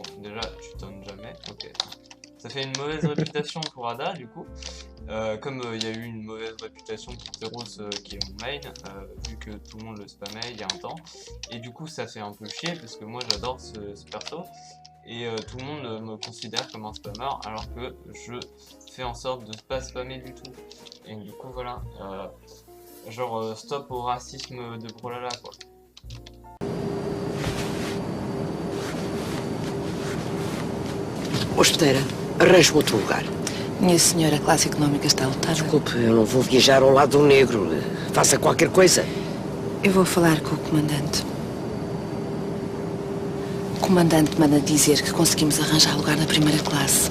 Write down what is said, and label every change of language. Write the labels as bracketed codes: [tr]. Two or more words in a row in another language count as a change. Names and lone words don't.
[fr] Déjà tu donnes jamais, ok. Ça fait une mauvaise réputation pour Ada du coup, comme il y a eu une mauvaise réputation pour Teros qui est mon main, vu que tout le monde le spammait il y a un temps, et du coup ça fait un peu chier parce que moi j'adore ce perso, et tout le monde me considère comme un spammer alors que je fais en sorte de ne pas spammer du tout, et du coup voilà, genre stop au racisme de Brawlhalla quoi. [pt] Hospedeira, arranje outro lugar. Minha senhora, a classe económica está lotada. Desculpe, eu não vou viajar ao lado do negro. Faça qualquer coisa. Eu vou falar com o comandante. O comandante manda dizer que conseguimos arranjar lugar na primeira classe.